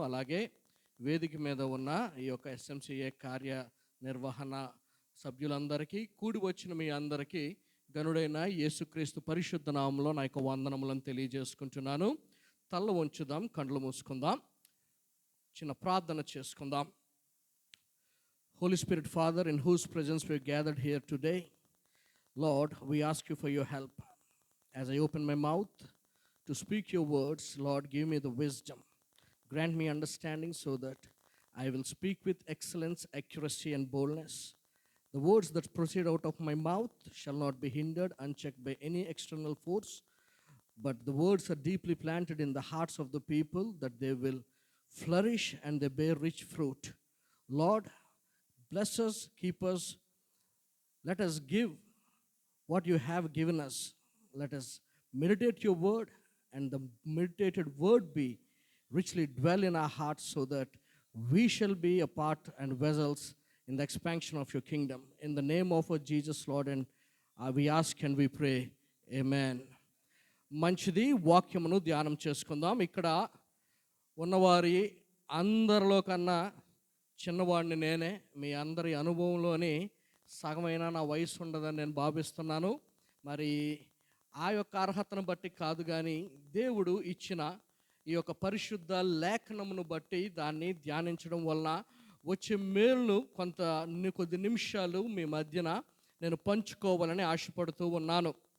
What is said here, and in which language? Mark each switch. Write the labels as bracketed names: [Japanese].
[Telugu] అలాగే వేదిక మీద ఉన్న ఈ యొక్క ఎస్ఎంసిఏ కార్యనిర్వహణ సభ్యులందరికీ, కూడి వచ్చిన మీ అందరికీ గనుడైన యేసుక్రీస్తు పరిశుద్ధ నామములో నా యొక్క వందనములను తెలియజేసుకుంటున్నాను. తల్ల వంచుదాం, కండ్లు మూసుకుందాం, చిన్న ప్రార్థన చేసుకుందాం. [English] Holy Spirit, Father, in whose presence we are gathered here today, Lord, we ask you for your help. As I open my mouth to speak your words, Lord, give me the wisdom. Grant me understanding so that I will speak with excellence, accuracy, and boldness. The words that proceed out of my mouth shall not be hindered, unchecked by any external force, but the words are deeply planted in the hearts of the people, that they will flourish and they bear rich fruit. Lord, bless us, keep us. Let us give what you have given us. Let us meditate your word, and the meditated word be richly dwell in our hearts, so that we shall be a part and vessels in the expansion of your kingdom. In the name of our Jesus, Lord, and we ask and we pray. [Telugu] Amen. మంచిది, వాక్యమును ధ్యానం చేసుకుందాం. ఇక్కడ ఉన్నవారి అందరిలో కన్నా చిన్నవాడిని నేనే. మీ అందరి అనుభవంలోని సగమైన నా వయసు ఉండదని నేను భావిస్తున్నాను. మరి ఆ యొక్క అర్హతను బట్టి కాదు, కానీ దేవుడు ఇచ్చిన ఈ యొక్క పరిశుద్ధ లేఖనమును బట్టి దాన్ని ధ్యానించడం వలన వచ్చే మేలును కొద్ది నిమిషాలు మీ మధ్యన నేను పంచుకోవాలని ఆశపడుతూ ఉన్నాను.